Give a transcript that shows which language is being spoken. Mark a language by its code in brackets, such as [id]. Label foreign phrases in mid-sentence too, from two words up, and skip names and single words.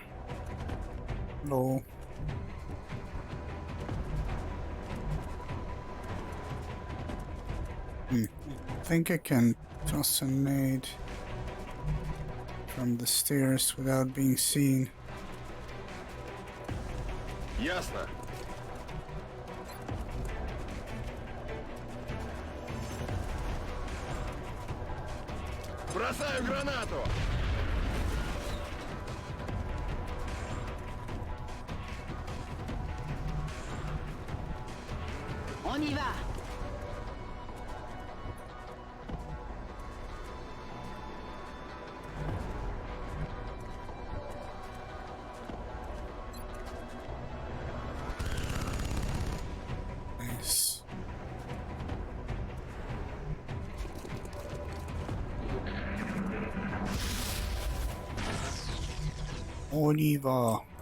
[en] Hello. I think I can toss a nade from the stairs without being seen. [ru] Ясно. Бросаю гранату. [fr] On y va. [en] Nice. Oliva.